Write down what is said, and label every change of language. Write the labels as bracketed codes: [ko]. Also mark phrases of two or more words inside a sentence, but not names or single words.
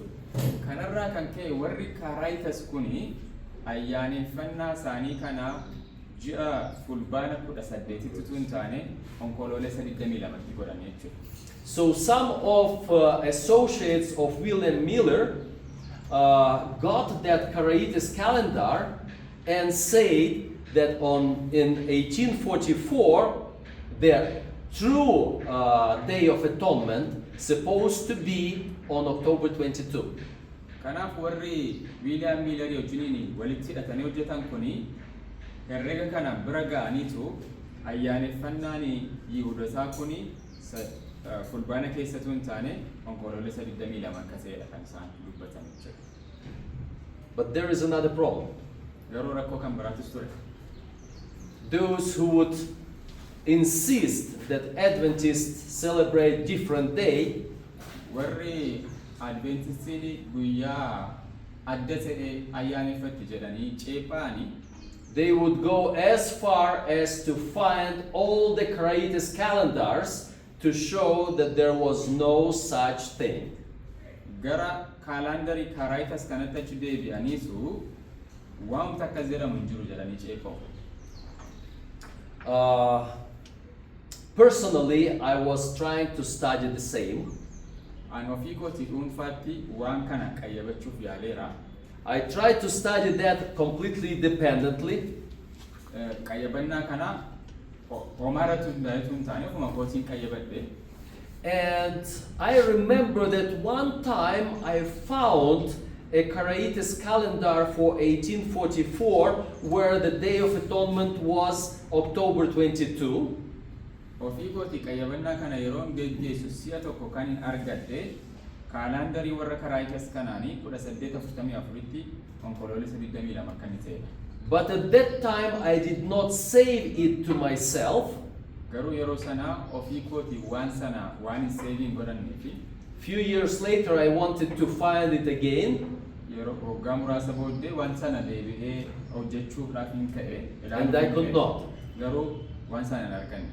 [om] Kanarraa kan ka'e warri Karaitas kuni ayyaaneffannaa isaanii kana ji'a fulbaana 18tti utuu hin taane onkoloolessa 22tti godhan jechuudha. [en] So some of associates of William Miller got that Karaitis calendar and said that in 1844 the true Day of Atonement supposed to be on October 22. [om] Kanaaf warri William Miller wajjiniin walitti hidhatanii hojjetan kuni herrega kana bira ga'aniitu ayyaaneffannaan Yihuudootaa kuni fulbaana keessattuu hin taane onkoloolessa 22 akka ta'edha kan isaan dubbatan jechuudha. [en] But there is another problem. [om] Garuu rakkoo kan biraatis ture. [en] Those who would insist that Adventists celebrate different day, [om] warri Adventistiin guyyaa adda ta'e ayyaaneffatti jedhanii ceephaani, [en] they would go as far as to find all the Karaitis calendars to show that there was no such thing. [om] Gara kaalandarii Karaitas kanatti achi deebi'aniitu waan takka jedhamu hin jiru jedhanii ceephaa'u. [en] Personally, I was trying to study the same. [om] Ani ofii kootii dhuunfaatti waan kana qayyabachuuf yaaleera. [en] I tried to study that completely independently. [om] Qayyabannaa kana homaaratu hin taane ofuma kootiin qayyabadhe. [en] And I remember that one time I found a Karaitis calendar for 1844 where the Day of Atonement was October 22. [om] Ofii kootii qayyabannaa kana yeroon geggeessu si'a tokko kan hin argadhe kaalandarii warra Karaitas kanaanii 1844tti onkoloolessa 22 akka inni ta'edha. [en] But at that time I did not save it to myself. [om] Garuu yeroo sanaa ofii kootii waan sana waan hin seeviin godhanneefi [en] Few years later I wanted to find it again. [om] yeroo waggaa muraasa booddee waan sana deebi'ee hojjechuudhaaf hin ka'e. [en] And I could not. [om] Garuu waan sana hin arganne.